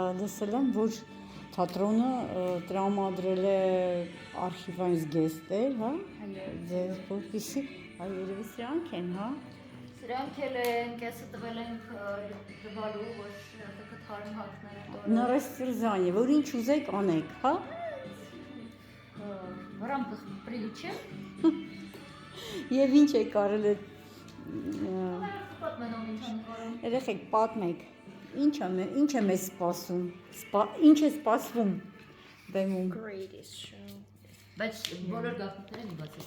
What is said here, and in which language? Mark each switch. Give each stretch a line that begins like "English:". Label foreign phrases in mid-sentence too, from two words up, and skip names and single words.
Armenian: Լսել եմ, որ թատրոնը տրամադրել է արխիվային զգեստեր, հա։ Ձեզ որպեսզի երևի սրանք են, հա։ Սրանք էլ են, կեսը տվել ենք դվալու, որ թարմ հակները։ Նարեստիրզանի, որ ինչ ուզեք անեք, հա։
Russian: В рамках приличия.
Armenian: Եվ ինչ եք արել այդ Պատմելով ինչ են կարում։ երեխեք պատմեք, ինչ է մեզ սպասում, ինչ է սպասվում բեմում։
English: Greatest show.
Armenian: Բայց բոլոր գաղտնիքները մի բացեք։